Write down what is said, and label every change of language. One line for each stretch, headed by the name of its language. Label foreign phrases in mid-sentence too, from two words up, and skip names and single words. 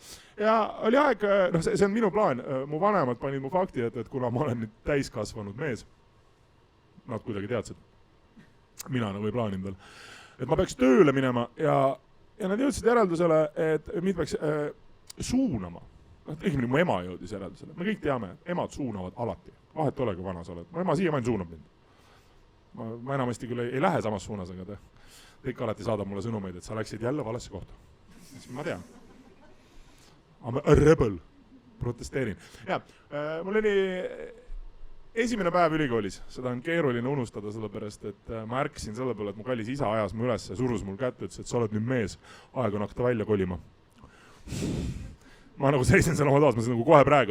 Estonian: Ja oli aeg, see on minu plaan, mu vanemad panid mu fakti, et kuna ma olen nüüd täiskasvanud mees, nad kuidagi teadsid, mina nagu ei plaaninud veel, et ma peaks tööle minema ja nad jõudsid järeldusele, et mind peaks suunama. Õigemini mu ema jõudis järeldusele. Me kõik teame, emad suunavad alati. Vahet ole, kui vana sa oled. Mu ema siiamaani suunab mind. Ma enamasti küll ei lähe samas suunas, aga ta kõik alati saadab mulle sõnumeid, et sa läksid jälle valesse kohta. Siis ma tean.
English: I'm a rebel.
Estonian: Protesteerin. Ja, mul oli esimene päev ülikoolis. Seda on keeruline unustada sellepärast, et ma ärkasin selle peale, et mu kallis isa ajas mu üles ja surus mul kätte, ütles, et sa oled nüüd mees. Aeg on hakata välja kolima. Ma nagu seisin seal oma toas, ma nagu kohe praegu.